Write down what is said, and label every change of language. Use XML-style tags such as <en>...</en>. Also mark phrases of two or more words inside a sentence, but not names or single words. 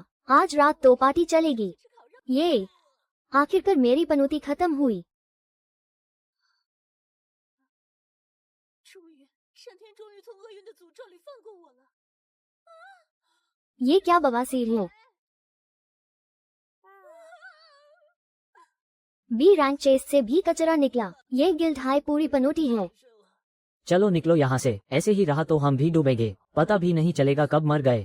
<hi>आज रात तो पार्टी चलेगी। ये आखिरकार मेरी पनौती खत्म हुई।</hi> <zh>终于，上天终于从厄运的诅咒里放过我了。</zh> <hi>ये क्या बवासीर है। बी रैंक चेस्ट से भी कचरा निकला। ये गिल्ड हाई पूरी पनौती है। चलो निकलो यहाँ से, ऐसे ही रहा तो हम भी डूबेंगे, पता भी नहीं चलेगा कब मर गए।</hi>